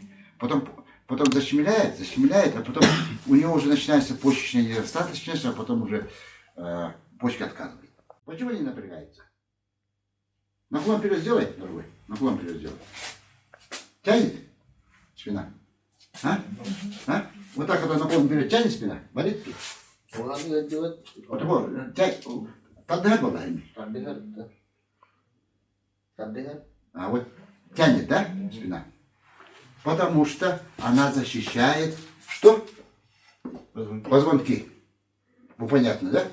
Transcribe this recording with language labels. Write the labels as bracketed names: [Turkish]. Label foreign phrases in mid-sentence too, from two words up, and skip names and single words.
[Russian] Потом защемляет, а потом у него уже начинается почечная недостаточность, а потом уже почки отказывают. Почему они напрягаются? Наклон вперед сделай, другой. Наклон вперед сделай. Тянет спина? А? Вот так вот наклон вперед тянет спина? Болит тут? [Turkish] Olan ne diyor? [Russian] Вот такой, поддыхать было. Taddehat. А вот тянет, да, спина? Потому что она защищает что? Позвонки. Ну, понятно, да?